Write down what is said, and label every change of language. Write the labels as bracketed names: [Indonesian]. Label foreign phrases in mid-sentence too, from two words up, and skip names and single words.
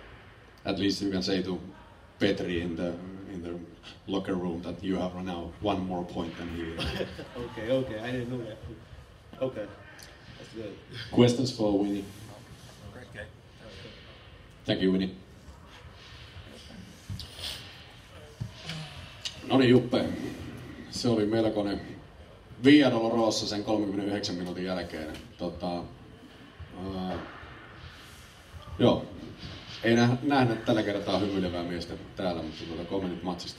[English] At least you can say to Petri in the locker room that you have now 1 more point than he. Okay, I didn't know that. Okay, that's good. Questions for Winnie? Great game. Thank you, Winnie. [Finnish] No niin, Juppe. Se oli melkoinen Via Dolorosa sen 39 minuutin jälkeen. Joo. Ei nähdä tällä kertaa hymyilevää miestä täällä, mutta kommentit matsista.